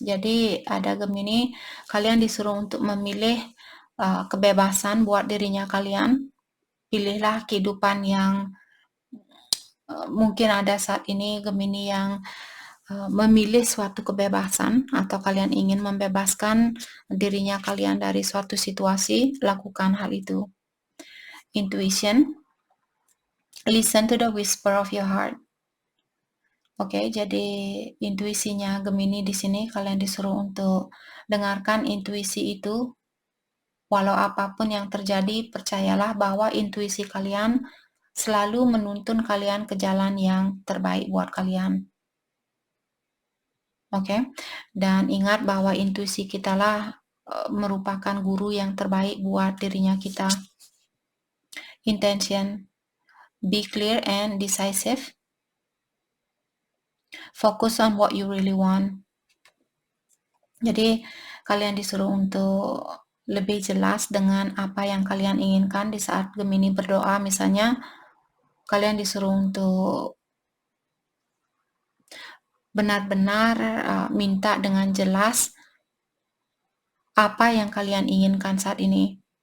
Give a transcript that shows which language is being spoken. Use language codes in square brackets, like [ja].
[id] Jadi ada Gemini, kalian disuruh untuk memilih kebebasan buat dirinya kalian. Pilihlah kehidupan yang mungkin ada saat ini Gemini yang memilih suatu kebebasan atau kalian ingin membebaskan dirinya kalian dari suatu situasi, lakukan hal itu. [en] Intuition, listen to the whisper of your heart. [id] Oke, jadi intuisinya Gemini di sini kalian disuruh untuk dengarkan intuisi itu. Walau apapun yang terjadi, percayalah bahwa intuisi kalian selalu menuntun kalian ke jalan yang terbaik buat kalian. Oke, dan ingat bahwa intuisi kita lah merupakan guru yang terbaik buat dirinya kita. [en] Intention, be clear and decisive. Focus on what you really want. [id] Jadi kalian disuruh untuk lebih jelas dengan apa yang kalian inginkan di saat Gemini berdoa. Misalnya kalian disuruh untuk benar-benar minta dengan jelas apa yang kalian inginkan saat ini.